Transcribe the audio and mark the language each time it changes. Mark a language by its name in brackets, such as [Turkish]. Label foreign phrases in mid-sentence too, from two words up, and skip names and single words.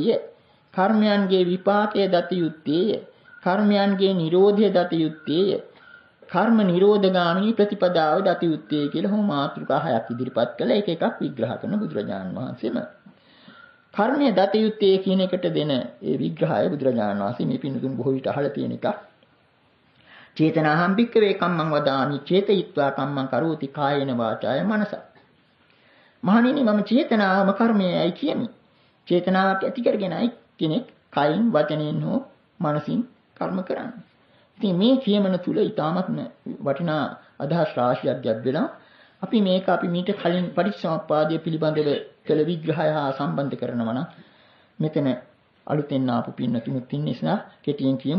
[Sinhala] කර්මයන්ගේ විපාකය දත යුත්තේය. කර්මයන්ගේ නිරෝධය දත යුත්තේය. කර්ම නිරෝධගාමිනී ප්‍රතිපදාව දත යුත්තේ කියලා හොම මාතෘකා 6ක් ඉදිරිපත් කළා. ඒක එකක් විග්‍රහ කරන බුදුරජාණන් වහන්සේම. කර්මය දත යුත්තේ කියන එකට දෙන ඒ විග්‍රහය බුදුරජාණන් වහන්සේ මේ පින්තුන් බොහෝ විට අහලා තියෙන එකක්. [Pali] චේතනාහම් භික්ඛවේ කම්මං වදාමි චේතයිත්වා කම්මං කරෝති කායේන වාචාය මනස. [Sinhala] මහණෙනි, මම චේතනාවම කර්මයයි කියමි. චේතනාවක් ඇති කරගෙනයි කෙනෙක් කයින් වචනෙන් හෝ මනසින් කර්ම කරන්නේ. ඉතින් මේ කියමන තුල ඊටමත් වටිනා අදහස් රාශියක් ගැබ්වෙලා අපි මීට කලින් පටිච්චසමුප්පාදය පිළිබඳව කළ විග්‍රහය හා සම්බන්ධ කරනවා නම් මෙතන අලුතෙන් ආපු පින්නතුනුත් ඉන්න නිසා කෙටියෙන් කියමු.